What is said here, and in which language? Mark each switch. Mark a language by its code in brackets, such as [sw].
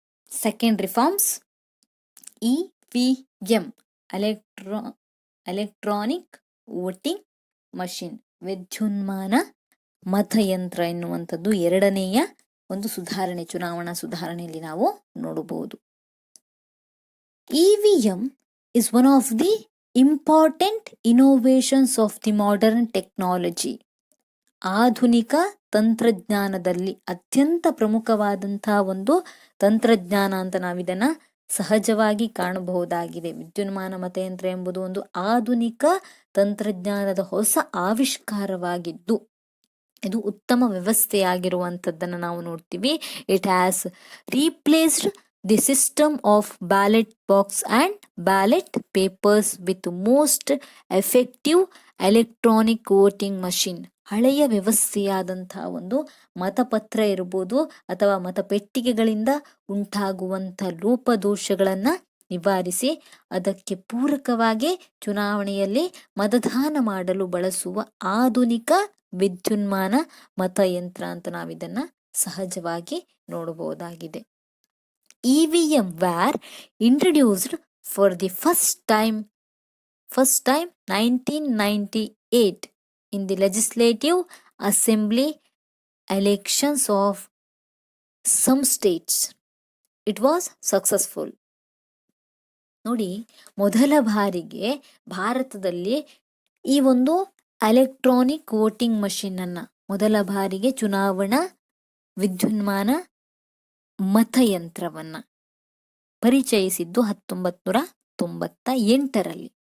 [kn] Second reforms EVM, electronic voting machine, ವಿದ್ಯುನ್ಮಾನ ಮತಯಂತ್ರ ಎನ್ನುವಂಥದ್ದು ಎರಡನೆಯ ಒಂದು ಸುಧಾರಣೆ, ಚುನಾವಣಾ ಸುಧಾರಣೆಯಲ್ಲಿ ನಾವು ನೋಡಬಹುದು. [en] EVM is one of the important innovations of the modern technology. [kn] ಆಧುನಿಕ ತಂತ್ರಜ್ಞಾನದಲ್ಲಿ ಅತ್ಯಂತ ಪ್ರಮುಖವಾದಂತಹ ಒಂದು ತಂತ್ರಜ್ಞಾನ ಅಂತ ನಾವಿದನ್ನ ಸಹಜವಾಗಿ ಕಾಣಬಹುದಾಗಿದೆ. ವಿದ್ಯುನ್ಮಾನ ಮತಯಂತ್ರ ಎಂಬುದು ಒಂದು ಆಧುನಿಕ ತಂತ್ರಜ್ಞಾನದ ಹೊಸ ಆವಿಷ್ಕಾರವಾಗಿದ್ದು ಇದು ಉತ್ತಮ ವ್ಯವಸ್ಥೆಯಾಗಿರುವಂಥದ್ದನ್ನು ನಾವು ನೋಡ್ತೀವಿ. [en] It has replaced the system of ballot box and ballot papers with most effective electronic voting machine. [kn] ಹಳೆಯ ವ್ಯವಸ್ಥೆಯಾದಂತಹ ಒಂದು ಮತಪತ್ರ ಇರಬಹುದು ಅಥವಾ ಮತಪೆಟ್ಟಿಗೆಗಳಿಂದ ಉಂಟಾಗುವಂಥ ಲೋಪದೋಷಗಳನ್ನು ನಿವಾರಿಸಿ ಅದಕ್ಕೆ ಪೂರಕವಾಗಿ ಚುನಾವಣೆಯಲ್ಲಿ ಮತದಾನ ಮಾಡಲು ಬಳಸುವ ಆಧುನಿಕ ವಿದ್ಯುನ್ಮಾನ ಮತಯಂತ್ರ ಅಂತ ನಾವಿದನ್ನ ಸಹಜವಾಗಿ ನೋಡಬಹುದಾಗಿದೆ. [en] EVM were introduced for the first time 1998 in the Legislative Assembly elections of some states. It was successful. [kn] ನೋಡಿ, ಮೊದಲ ಬಾರಿಗೆ ಭಾರತದಲ್ಲಿ ಈ ಒಂದು ಎಲೆಕ್ಟ್ರಾನಿಕ್ ವೋಟಿಂಗ್ ಮಷಿನ್ ಅನ್ನ ಮೊದಲ ಬಾರಿಗೆ ಚುನಾವಣಾ ವಿದ್ಯುನ್ಮಾನ ಮತಯಂತ್ರವನ್ನ ಪರಿಚಯಿಸಿದ್ದು 1998ರಲ್ಲಿ.